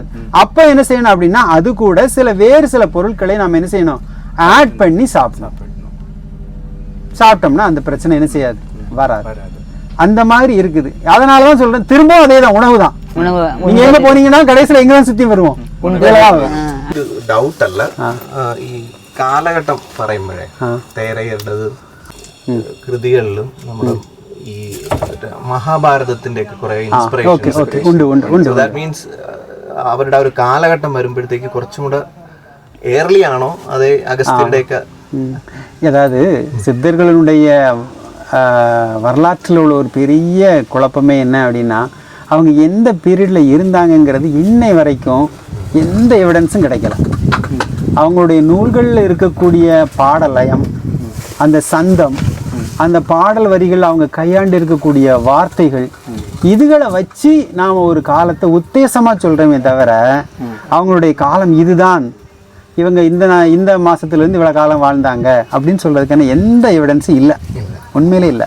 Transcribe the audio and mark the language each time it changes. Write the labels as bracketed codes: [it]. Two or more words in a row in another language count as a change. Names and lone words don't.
[ta] அப்ப என்ன செய்யணும் அப்படின்னா அது கூட வேறு சில பொருட்களை நம்ம என்ன செய்யணும்? ஆட் பண்ணி சாப்பிட்டோம்னா அந்த பிரச்சனை என்ன செய்யாது? வராது. அந்த மாதிரி இருக்குது. அதனாலதான் சொல்றேன், திரும்பவும் அதே தான், உணவு தான். உணவு நீங்க எங்க போனீங்கன்னா கடைசியில எங்க தான் சுத்தி வருவோம். [ml] ഒരു ഡൗട്ട് അല്ല, ഈ കാലഘട്ടം പറയുമ്പോഴേ തേരയരുടേത് കൃതികളിലും നമ്മുടെ ഈ മഹാഭാരതത്തിന്റെ ഒക്കെ കുറെ ഇൻസ്പിറേഷൻ. [en] that means [ml] അവരുടെ ആ ഒരു കാലഘട്ടം വരുമ്പോഴത്തേക്ക് കുറച്ചും കൂടെ ഏർലി ആണോ അതേ അഗസ്ത്യരുടെ ഒക്കെ? [ta] அதாவது சித்தர்களுடைய வரலாற்றில் உள்ள ஒரு பெரிய குழப்பமே என்ன அப்படின்னா, அவங்க எந்த பீரியடில் இருந்தாங்கங்கிறது இன்னை வரைக்கும் எந்த எவிடன்ஸும் கிடைக்கல. அவங்களுடைய நூல்களில் இருக்கக்கூடிய பாடலயம், அந்த சந்தம், அந்த பாடல் வரிகள், அவங்க கையாண்டு இருக்கக்கூடிய வார்த்தைகள், இதுகளை வச்சு நாம் ஒரு காலத்தை உத்தேசமாக சொல்கிறோமே தவிர அவங்களுடைய காலம் இதுதான், இவங்க இந்த மாதத்துலேருந்து இவ்வளோ காலம் வாழ்ந்தாங்க அப்படின்னு சொல்கிறதுக்கான எந்த எவிடன்ஸும் இல்லை, உண்மையிலே இல்லை.